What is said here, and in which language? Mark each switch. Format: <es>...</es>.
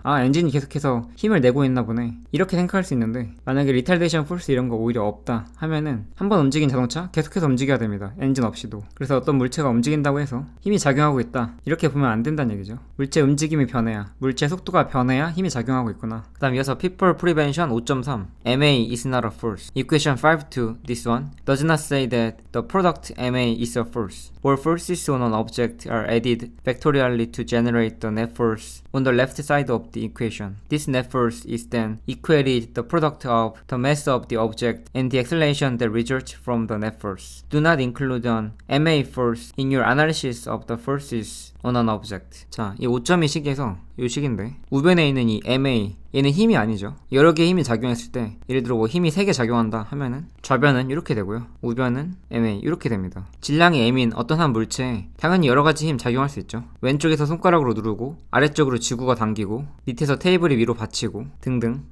<ko>아, 엔진이 계속해서 힘을 내고 있나 보네. 이렇게 생각할 수 있는데 만약에 리탈데이션 포스 이런 거 오히려 없다 하면은 한번 움직인 자동차 계속해서 움직여야 됩니다. 엔진 없이도. 그래서 어떤 물체가 움직인다고 해서 힘이 작용하고 있다. 이렇게 보면 안 된다는 얘기죠. 물체 움직임이 변해야, 물체 속도가 변해야 힘이 작용하고 있구나. 그 다음 이어서</ko> <en>People Prevention 5.3 MA is not a force. Equation 5-2 this one does not say that the product MA is a force. All forces on an object are added factorially to generate the net force on the left side of the equation. This net force is then equated the product of the mass of the object and the acceleration that results from the net force. Do not include an MA force in your analysis of the forces on an object.</en> <ko>자, 이 5.2 식에서 이 식인데 우변에 있는 이 MA 얘는 힘이 아니죠. 여러 개의 힘이 작용했을 때 예를 들어 뭐 힘이 3개 작용한다 하면은 좌변은 이렇게 되고요. 우변은 MA 이렇게 됩니다. 질량이 M인 어떤 한 물체에 당연히 여러 가지 힘 작용할 수 있죠. 왼쪽에서 손가락으로 누르고 아래쪽으로 지구가 당기고 밑에서 테이블이 위로 받치고 등등.</ko>